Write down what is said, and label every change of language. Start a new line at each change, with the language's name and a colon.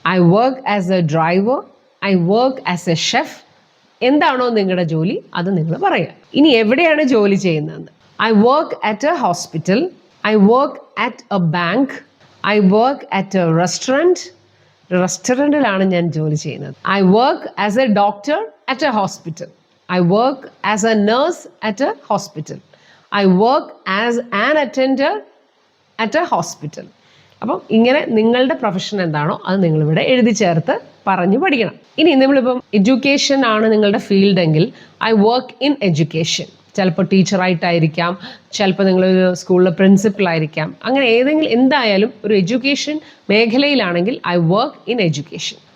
English: I work as a driver. I work as a chef.
Malayalam: എന്താണോ നിങ്ങളുടെ ജോലി അത് നിങ്ങൾ പറയുക. ഇനി എവിടെയാണ് ജോലി ചെയ്യുന്നതെന്ന്?
English: I work at a hospital. I work at a bank. I work at a restaurant.
Malayalam: റെസ്റ്റോറൻറ്റിലാണ് ഞാൻ ജോലി ചെയ്യുന്നത്.
English: I work as a doctor at a hospital. I work as a nurse at a hospital. I work as an attendant at a hospital.
Malayalam: അപ്പം ഇങ്ങനെ നിങ്ങളുടെ profession എന്താണോ അത് നിങ്ങളിവിടെ എഴുതി ചേർത്ത് പറഞ്ഞു പഠിക്കണം. ഇനി നമ്മളിപ്പം എഡ്യൂക്കേഷൻ ആണ് നിങ്ങളുടെ ഫീൽഡ് എങ്കിൽ
English: I work in education.
Malayalam: ചിലപ്പോൾ ടീച്ചറായിട്ടായിരിക്കാം, ചിലപ്പോൾ നിങ്ങളൊരു സ്കൂളിലെ പ്രിൻസിപ്പളായിരിക്കാം. അങ്ങനെ ഏതെങ്കിലും എന്തായാലും ഒരു education മേഖലയിലാണെങ്കിൽ
English: I work in education.